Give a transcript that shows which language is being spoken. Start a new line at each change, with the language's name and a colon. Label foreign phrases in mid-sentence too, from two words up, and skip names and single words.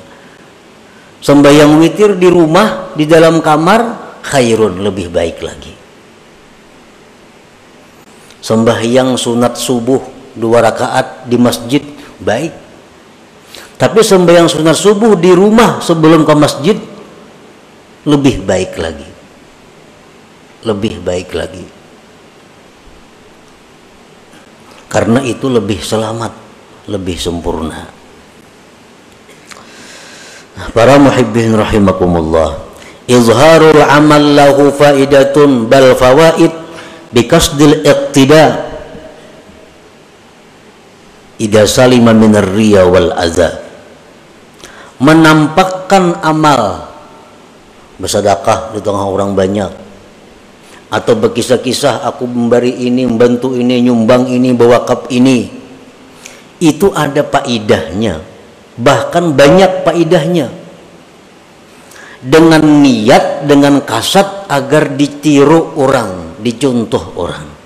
Indonesian: Sembahyang witir di rumah, di dalam kamar, khairun, lebih baik lagi. Sembahyang sunat subuh 2 rakaat di masjid baik. Tapi sembahyang sunat subuh di rumah sebelum ke masjid, lebih baik lagi, lebih baik lagi, karena itu lebih selamat, lebih sempurna.
Arabic: Para محبين رحمكم الله, إظهار العمل له فائدة بل فوائد بقصد الاقتداء إذا سلم من الرياء والأذى.
Indonesian: Menampakkan amal, bersedekah di tengah orang banyak, atau berkisah-kisah aku memberi ini, membantu ini, nyumbang ini, bewakaf ini, itu ada faidahnya, bahkan banyak faidahnya, dengan niat, dengan kasat agar ditiru orang, dicontoh orang.